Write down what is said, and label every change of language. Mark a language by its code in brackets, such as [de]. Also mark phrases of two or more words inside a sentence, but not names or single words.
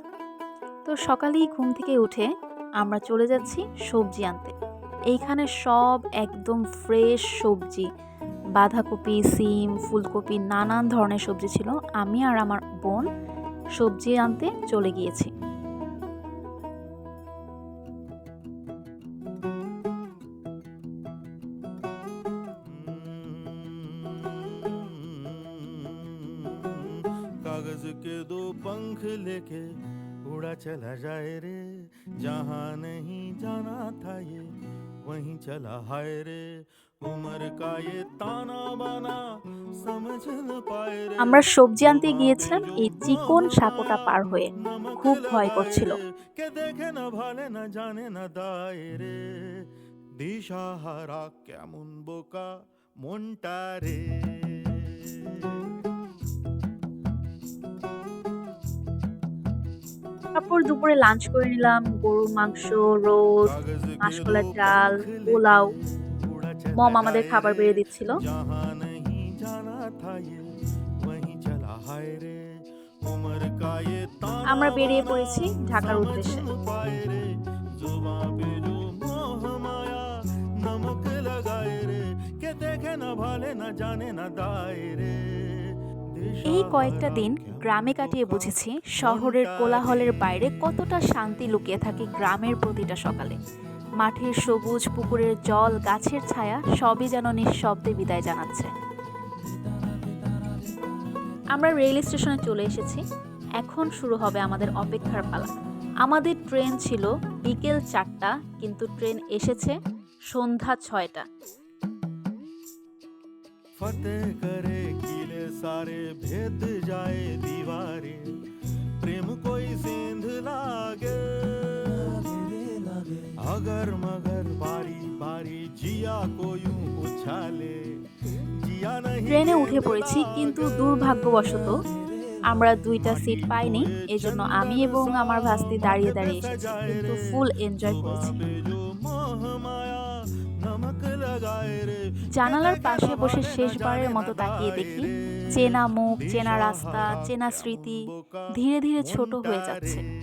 [bn] তো সকালেই ঘুম থেকে উঠে আমরা চলে যাচ্ছি সবজি আনতে। এইখানে সব একদম ফ্রেশ সবজি। বাঁধাকপি, সিম, ফুলকপি নানান ধরনের সবজি ছিল। আমি আর আমার বোন সবজি আনতে চলে গিয়েছি। [hi] कागज के दो पंख लेके उड़ा चला जाए रे जहाँ नहीं जाना था ये वहीं चला हाय रे उम्र का ये ताना बाना समझ न पाए रे [bn] আমরা সবজি আনতে [hi] जुबां पे [bn] গিয়েছিলাম [hi] जो [bn] এই চিকন [hi] मोह [bn] সাঁকোটা [hi] माया [bn] পার হয়ে। [hi] नमक [bn] খুব ভয় [hi] लगाए [bn] করছিল। [hi] रे के देखे न भाले न जाने न दाए रे [bn] দিশাহারা কেমন বোকা মনটা রে তারপর দুপুরে লাঞ্চ করে নিলাম গরুর মাংস, রোস্ট, [hi] कागज के दो [bn] মাসকলাইর ডাল, [hi] पंख लेके [bn] পোলাও। [hi] उड़ा चला [bn] মম আমাদের [hi] जाए [bn] খাবার [hi] रे [bn] বেড়ে দিচ্ছিল। [hi] जहाँ नहीं जाना था ये वहीं चला हाय रे उम्र का ये ताना [bn] আমরা বেরিয়ে [hi] बाना [bn] পড়েছি ঢাকার [hi] समझ [bn] উদ্দেশ্যে। [hi] न पाए रे जुबां पे जो मोह माया नमक लगाए रे के देखे न भाले न जाने न दाए रे [bn] এই কয়েকটা दिशाहारा দিন কেমন গ্রামে কাটিয়ে বোকা বুঝেছি শহরের মনটা রে কোলাহলের বাইরে কতটা শান্তি লুকিয়ে থাকে গ্রামের প্রতিটা সকালে। মাঠের সবুজ, পুকুরের জল, গাছের ছায়া সবই যেন নিঃশব্দে বিদায় জানাচ্ছে। আমরা রেল স্টেশনে চলে এসেছি। এখন শুরু হবে আমাদের অপেক্ষার পালা। আমাদের ট্রেন ছিল বিকেল 4টা, কিন্তু ট্রেন এসেছে সন্ধ্যা 6টা। [hi] फतेह करे किले सारे भेद जाए दीवारें प्रेम कोई सेंध लागे अगर मगर बारी बारी जिया को यूं उछाले जिया नहीं [bn] ট্রেনে উঠে [hi] गेंद [bn] পড়েছি, কিন্তু [hi] लागे [bn] দুর্ভাগ্যবশত আমরা 2টা সিট পাইনি। [hi] हुए [bn] এজন্য আমি [hi] चंदन [bn] এবং [hi] सा [bn] আমার ভাস্তি [hi] भाग [bn] দাঁড়িয়ে [hi] दे [bn] দাঁড়িয়ে এসেছি, [hi] सजाए [bn] কিন্তু [hi] रे [en] full enjoy [hi] जुबां [bn] করেছি। [hi] पे जो मोह माया नमक लगाए रे के [bn] জানালার [hi] देखे [bn] পাশে [hi] न [bn] বসে [hi] भाले न [bn] শেষবারের [hi] जाने [bn] মতো [hi] न [bn] তাকিয়ে [hi] दाए [bn] দেখি [hi] रे [bn] চেনা মুখ, চেনা রাস্তা, দিশাহারা চেনা কেমন স্মৃতি বোকা ধীরে ধীরে ছোট মনটা হয়ে যাচ্ছে। রে